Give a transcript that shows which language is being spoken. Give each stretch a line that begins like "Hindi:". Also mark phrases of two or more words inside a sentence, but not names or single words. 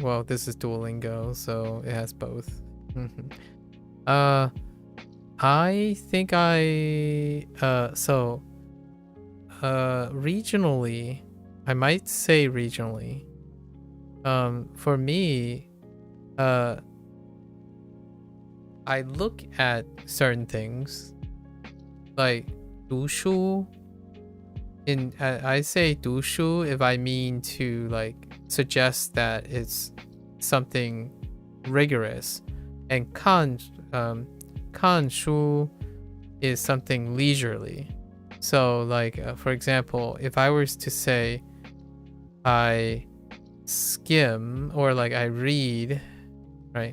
English: Well, this is Duolingo, so it has both. I think regionally, I might say regionally. For me, I look at certain things like 读书. I say 读书 if I mean to like suggest that it's something rigorous, and 看书 is something leisurely. So like for example, if I was to say I skim or like I read, right?